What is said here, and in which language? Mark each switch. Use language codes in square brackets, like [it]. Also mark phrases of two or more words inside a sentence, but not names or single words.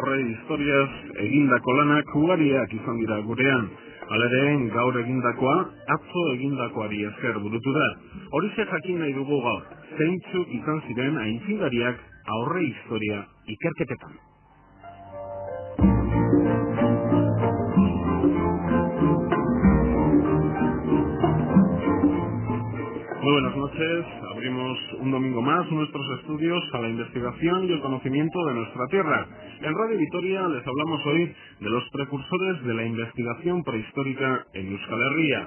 [eu] historias egindako lanak ugariak izan dira gurean. Halere, gaur egindakoa, atzo egindakoari esker burutu da. Horixe jakin nahi dugu gaur, zeintzuk izan ziren aitzindariak aurre historia ikerketetan. [es] Muy buenas noches, abrimos un domingo más nuestros estudios a la investigación y el conocimiento de nuestra tierra. En Radio Vitoria les hablamos hoy de los precursores de la investigación prehistórica en Euskal Herria.